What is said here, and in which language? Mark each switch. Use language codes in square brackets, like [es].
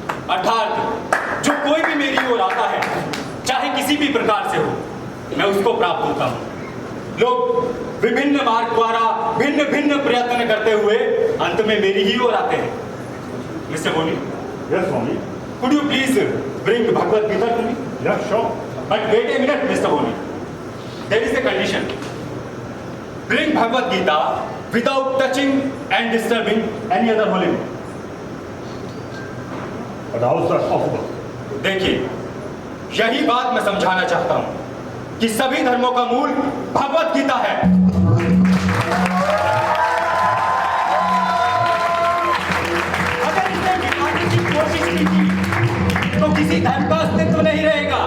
[hi] अर्थात जो कोई भी मेरी ओर आता है, चाहे किसी भी प्रकार से हो, मैं उसको प्राप्त होता हूँ। लोग विभिन्न मार्ग द्वारा भिन्न प्रयत्न करते हुए अंत में मेरी ही ओर आते हैं। [en] Mr. Boni, Yes, Swami. could you please bring Bhagavad Gita to me? Yeah, sure. But wait a minute, Mr. Boni. There is a condition. Bring Bhagavad Gita without touching and disturbing any other holy book. But how is that possible? [hi] देखिए, यही बात मैं समझाना चाहता हूं कि सभी धर्मों का मूल भगवत गीता है। अगर इसने मिटाने की कोशिश की थी, तो किसी धर्म का अस्तित्व नहीं रहेगा।